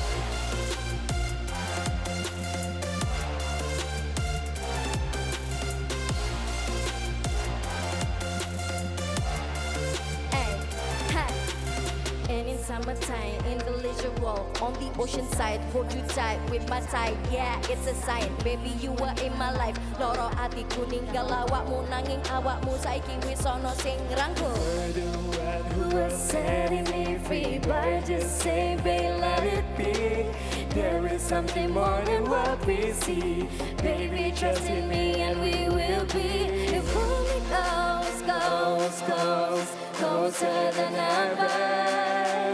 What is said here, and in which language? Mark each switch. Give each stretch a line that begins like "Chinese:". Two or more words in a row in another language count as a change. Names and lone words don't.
English: Ay, ha. And in summertime, in the leisure walk on the ocean side, hold you tight with my tide. Yeah, it's a sign, baby you were in my life.
Javanese: Loro atiku ninggal awakmu nanging awakmu saiki wis ana sing ngrangkul.
English: You're the one who You were setting me free, but just say, babe, let it be. There is something more than what we see. Baby, trust in me and we will be. You pull me closer than ever.